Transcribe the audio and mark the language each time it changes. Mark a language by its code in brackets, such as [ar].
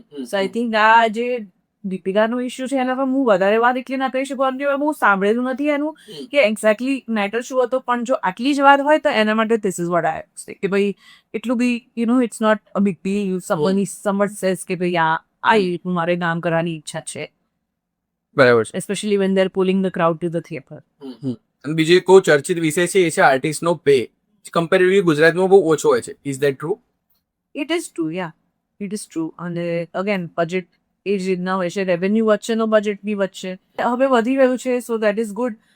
[en] so I think [gu] આ જે દીપિકાનો issue છે એના પર હું વધારે વાત એટલે ના કહી શકું, કે હું સાંભળેલું નથી એનું કે એક્ઝેક્ટલી મેટર શું હતો. પણ જો આટલી જ વાત હોય તો એના માટે [en] this is what I say [gu] કે ભાઈ એટલું બી [en] You know it's not a big deal. [gu] Someone says કે ભાઈ આ રીતનું મારે કામ કરવાની ઈચ્છા છે, બરાબર છે. [en] especially when they're pulling the crowd to the theatre. [gu] અને બીજો એક બહુ ચર્ચિત વિષય છે એ છે આર્ટિસ્ટનો પે. કમ્પેરેટિવલી ગુજરાતમાં બહુ ઓછો હોય છે. [en] Is that true? It is true, yeah. It is true. [gu] અને અગેન બજેટ એ જ રીતના હોય છે, રેવન્યુ વચ્ચેનો બજેટ બી વચ્ચે હવે વધી રહ્યું છે, [en] So that is good.